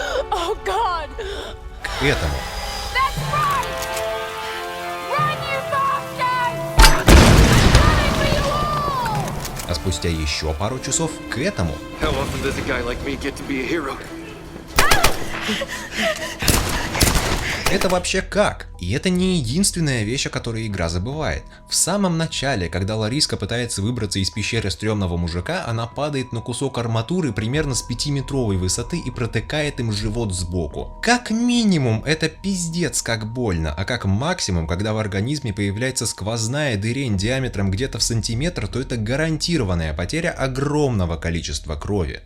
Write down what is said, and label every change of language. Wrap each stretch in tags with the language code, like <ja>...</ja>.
<en>Oh God!</en> <ru>к этому.</ru> <en>That's right! Run, you bastards! I'm coming for you all!</en> <ru>А спустя еще пару часов к этому.</ru> <en>How often does a guy like me get to be a hero?</en> <ru>Это вообще как? И это не единственная вещь, о которой игра забывает. В самом начале, когда Лариска пытается выбраться из пещеры стрёмного мужика, она падает на кусок арматуры примерно с 5-метровой высоты и протыкает им живот сбоку. Как минимум это пиздец как больно, а как максимум, когда в организме появляется сквозная дырень диаметром где-то в сантиметр, то это гарантированная потеря огромного количества крови.</ru>